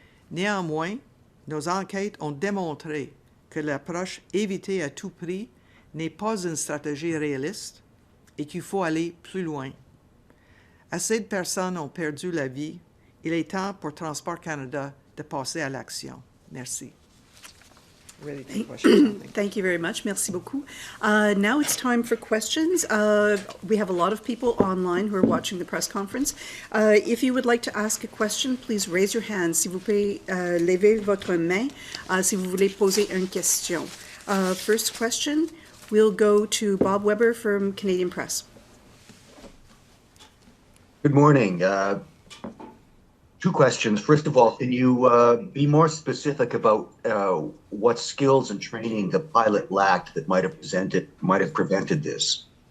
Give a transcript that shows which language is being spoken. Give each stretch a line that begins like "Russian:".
French: Néanmoins, nos enquêtes ont démontré que l'approche éviter à tout prix n'est pas une stratégie réaliste et qu'il faut aller plus loin. Assez de personnes ont perdu la vie. Il est temps pour Transport Canada de passer à l'action. Merci.
English: Ready for questions, I think. Thank you very much.
French: Merci beaucoup.
English: Now it's time for questions. We have a lot of people online who are watching the press conference. If you would like to ask a question, please raise your hand.
French: S'il vous plaît, levez votre main si vous voulez poser une question.
English: First question, we'll go to Bob Weber from Canadian Press. Good morning. Two questions. First of all, can you be more specific about what skills and training the pilot lacked that might have prevented this?